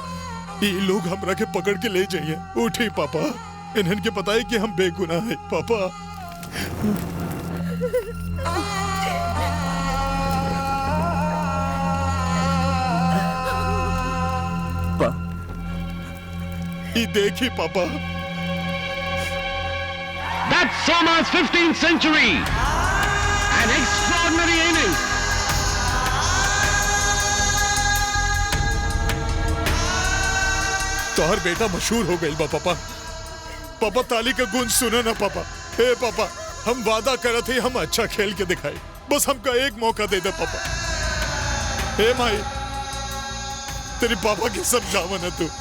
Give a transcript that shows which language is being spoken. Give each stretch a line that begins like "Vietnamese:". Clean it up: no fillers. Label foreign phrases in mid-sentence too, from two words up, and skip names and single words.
Bhojpuri: ये लोग हमरा के पकड़ के ले जाइए। उठी पापा, इन्हन के पता है कि हम बेगुनाह है पापा। ये देखी पापा,
English: That's Soma's 15th century. An extraordinary innings.
Bhojpuri: तोहर बेटा मशहूर हो गई बा पापा। पापा ताली का गूंज सुनो ना पापा। हे पापा, हम वादा करत ही हम अच्छा खेल के दिखाई। बस हमका एक मौका दे दे पापा। हे माई, तेरी पापा की समझावा ना तू।